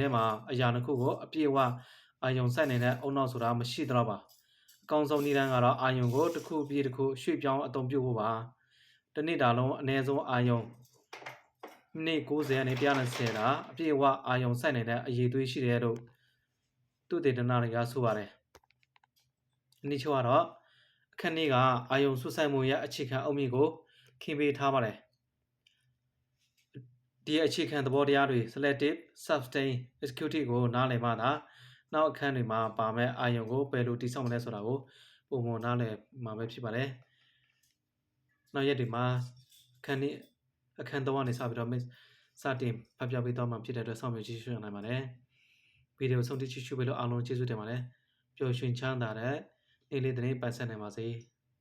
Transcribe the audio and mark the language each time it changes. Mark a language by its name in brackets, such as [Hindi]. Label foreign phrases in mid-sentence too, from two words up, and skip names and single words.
[Burmese] ည်းမှာအရာတစ်ခုကိုအပြည့်အဝအာယုံစိုက်နေတဲ့အုံနောက်ဆိုတာမရှိတော့ပါအကောင်းဆုံးနည်းလမ်းကတော့အာယုံကိုတစ်ခုပြီးတစ်ခုရွှေ့ပြောင်းအသုံးပြုဖို့ပါတစ်နေ့တာလုံးအနည်းဆုံးအာယုံမိနစ်90နဲ့120တာအပြည့်အဝအာယုံစိုက်နေတဲ့အရေးသွေးရှိတယ်လို့သူတေသနတွေကဆိုပါတယ်အနည်းချုပ်ကတော့အခန်းကြီးကအာယုံဆုဆိုင်မှုရဲ့အခြေခံအုတ်မြစ်ကိုခင်းပေးထားပါတယ် ဒီအခြေခံသဘောတရားတွေ [English] selective sustained executive [Burmese] ကိုနားလည်မှသာနောက်အခန်းတွေမှာပါမဲ့အာယုံကိုဘယ်လိုတည်ဆောက်မလဲဆိုတာကိုပုံမှန်နားလည်မှာပဲဖြစ်ပါတယ်နောက်ရက်တွေမှာအခန်းအခန်း3ကနေစပြီးတော့စတင်ဖတ်ပြပေးသွားမှာဖြစ်တဲ့အတွက်စောင့်မျှော်ကြည့်ရှုနိုင်ပါတယ်ဗီဒီယိုဆုံးဖြတ်ကြည့်ရှုပေးလို့အားလုံးကျေးဇူးတင်ပါတယ်ပျော်ရွှင်ချမ်းသာတဲ့နေ့လေးတစ်နေ့ပိုင်ဆက်နိုင်ပါစေ